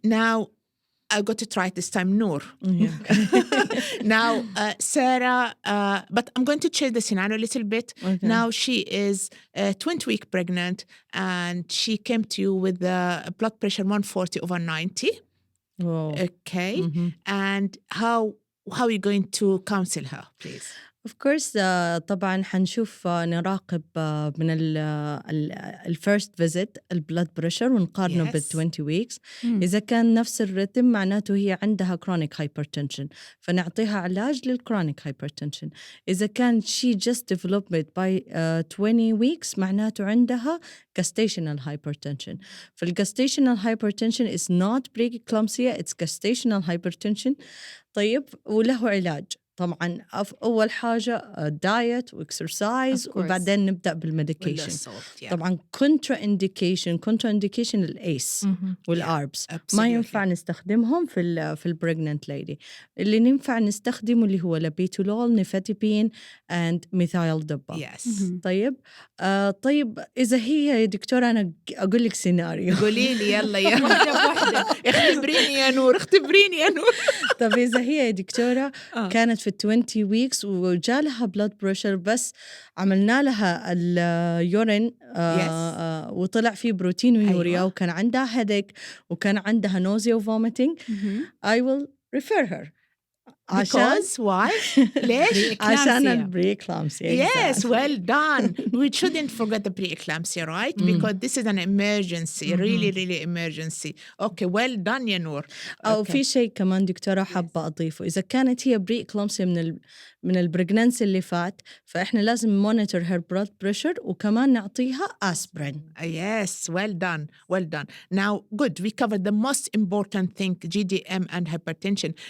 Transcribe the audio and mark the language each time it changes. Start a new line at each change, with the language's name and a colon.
English: Now, I got to try it this time, Noor. Now, Sarah, but I'm going to change the scenario a little bit. Okay. Now, she is 20-week pregnant and she came to you with a blood pressure 140/90. Whoa. Okay. And how are you going to counsel her, please? Of course
Arabic: طبعا حنشوف نراقب من ال first visit البلد بريشر ونقارنه بال 20 weeks. إذا كان نفس الرتم معناته هي عندها chronic hypertension فنعطيها علاج للchronic hypertension. إذا كان
English: she just developed it by 20 weeks
Arabic: معناته عندها
English: gestational hypertension. فالgestational hypertension is not preeclampsia, it's gestational hypertension.
Arabic: طيب وله علاج. طبعاً أول حاجة diet وإكسرسايز وبعدين نبدأ بالميديكيشن. طبعاً contraindication الأيس والأربس ما ينفع نستخدمهم في البريجننت ليدي. اللي ينفع نستخدمه اللي هو لابيتولول، نيفاتيبين and ميثايل دبا. طيب طيب إذا هي يا دكتورة أنا أقول لك سيناريو. قولي لي يلا يا واحدة اختبريني يا نور. طب إذا هي يا دكتورة كانت في 20 weeks وجالها blood pressure بس عملنا لها اليورين وطلع فيه بروتين ويوريا وكان عندها headache وكان عندها nausea و vomiting,
English: I will refer her. Because why?
Arabic: ليش؟ عشان البريكلامسيا.
English: Yes, well done. We shouldn't forget the preeclampsia, right? Because this is an emergency, really emergency. Okay, well done يا نور.
Arabic: أو في شيء كمان دكتورة حابة أضيفه. إذا كانت هي بريكلامسيا من البريجنانسي اللي فات فإحنا لازم
English: monitor her blood pressure
Arabic: وكمان نعطيها aspirin.
English: Yes, well done. Now, good. We covered the most important thing, GDM and hypertension.